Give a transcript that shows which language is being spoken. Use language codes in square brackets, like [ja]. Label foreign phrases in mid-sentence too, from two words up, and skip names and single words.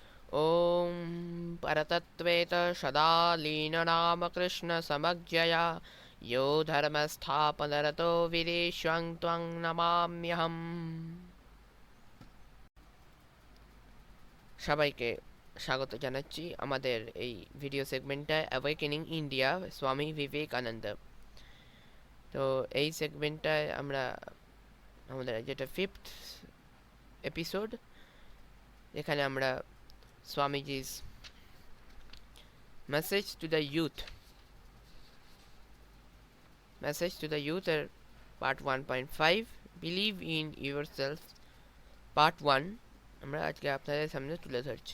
[sa] ॐ परतत्त्वेत सदा लीनरामकृष्णसमज्ञया यो धर्मस्थापनरतो विदेष्वं त्वं नमाम्यहम्। [bn] সবাইকে স্বাগত জানাচ্ছি আমাদের এই ভিডিও সেগমেন্টটায় অ্যাওয়েকেনিং ইন্ডিয়া স্বামী বিবেকানন্দ। তো এই সেগমেন্টটায় আমরা আমাদের যেটা 5th এপিসোড, এখানে আমরা স্বামীজি's [en] message to the youth [bn] এর [en] part 1.5 believe in yourself part 1 [bn] আমরা আজকে আপনাদের সামনে তুলে ধরছি।